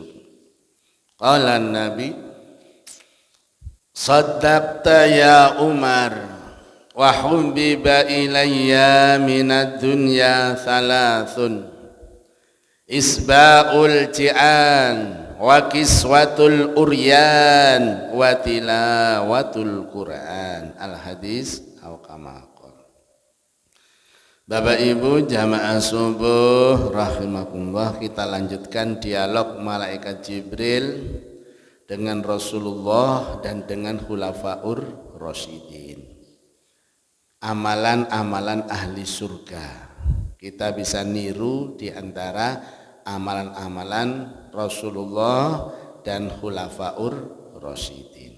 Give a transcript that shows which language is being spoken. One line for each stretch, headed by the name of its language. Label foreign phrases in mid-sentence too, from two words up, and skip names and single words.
Arabic: قال النبي صدقت يا عمر وحبب إلي من الدنيا ثلاث إشباع الجيعان وكسوة العريان وتلاوة القرآن. الحديث أو كما قال.
Indonesian: Bapak Ibu jamaah subuh
Arabic: rahimakumullah,
Indonesian: kita lanjutkan dialog malaikat Jibril dengan Rasulullah dan dengan
Arabic: الخلفاء الراشدين.
Indonesian: Amalan-amalan ahli surga. Kita bisa niru di antara amalan-amalan Rasulullah dan
Arabic: الخلفاء الراشدين.